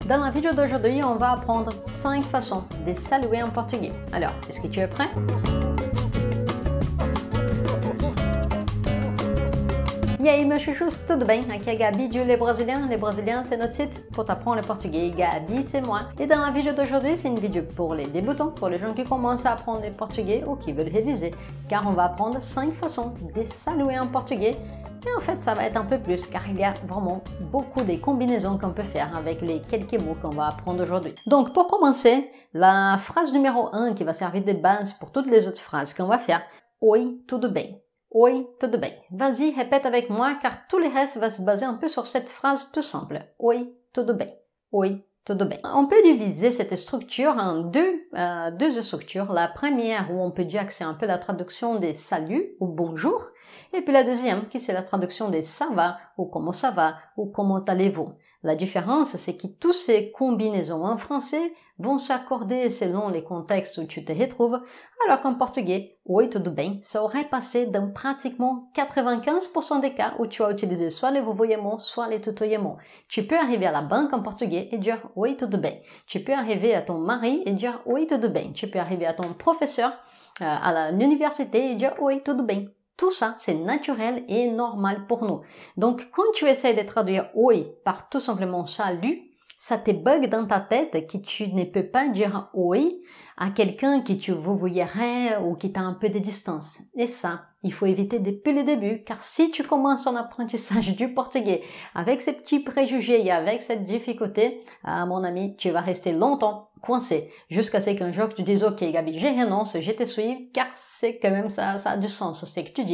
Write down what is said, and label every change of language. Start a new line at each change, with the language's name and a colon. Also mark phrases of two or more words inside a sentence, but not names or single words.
French: Dans la vidéo d'aujourd'hui, on va apprendre 5 façons de saluer en portugais. Alors, est-ce que tu es prêt?
Portuguese: E aí, meus chuchus, tudo bem? Aqui é Gabi du Les Brésiliens.
French: Les Brésiliens, c'est notre site pour t'apprendre le portugais. Gabi, c'est moi. Et dans la vidéo d'aujourd'hui, c'est une vidéo pour les débutants, pour les gens qui commencent à apprendre le portugais ou qui veulent réviser. Car on va apprendre 5 façons de saluer en portugais. Et en fait, ça va être un peu plus, car il y a vraiment beaucoup de combinaisons qu'on peut faire avec les quelques mots qu'on va apprendre aujourd'hui. Donc, pour commencer, la phrase numéro 1 qui va servir de base pour toutes les autres phrases qu'on va faire.
Portuguese: Oi, tudo bem? Oi, tudo bem?
French: Vas-y, répète avec moi, car tout le reste va se baser un peu sur cette phrase tout simple.
Portuguese: Oi, tudo bem? Oi, tudo bem?
French: On peut diviser cette structure en deux structures. La première, où on peut dire que c'est un peu la traduction des saluts ou bonjour, et puis la deuxième, qui c'est la traduction des ça va ou comment allez-vous. La différence, c'est que toutes ces combinaisons en français vont s'accorder selon les contextes où tu te retrouves, alors qu'en portugais,
Portuguese: oi, tudo bem,
French: ça aurait passé dans pratiquement 95% des cas où tu as utilisé soit les vouvoiements, soit les tutoiements. Tu peux arriver à la banque en portugais et dire
Portuguese: oi, tudo bem.
French: Tu peux arriver à ton mari et dire
Portuguese: oi, tudo bem.
French: Tu peux arriver à ton professeur à l'université et dire
Portuguese: oi, tudo bem.
French: Tout ça, c'est naturel et normal pour nous. Donc, quand tu essaies de traduire oi par tout simplement salut, ça te bug dans ta tête que tu ne peux pas dire oi à quelqu'un que tu vouvoierais ou qui t'a un peu de distance. Et ça, il faut éviter depuis le début, car si tu commences ton apprentissage du portugais avec ces petits préjugés et avec cette difficulté, mon ami, tu vas rester longtemps coincé, jusqu'à ce qu'un jour tu dises « Ok Gabi, je renonce, je te suis, car c'est quand même ça a du sens, ce que tu dis.